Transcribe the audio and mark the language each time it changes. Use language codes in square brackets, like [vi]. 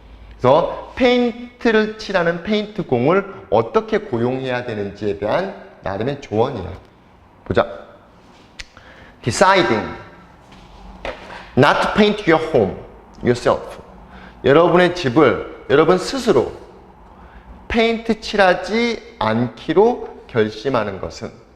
[ko] 그래서 페인트를 칠하는 페인트공을 어떻게 고용해야 되는지에 대한 나름의 조언이야. 보자. [en] Deciding not to paint your home yourself. [ko] 여러분의 집을 여러분 스스로 페인트 칠하지 않기로 결심하는 것이야.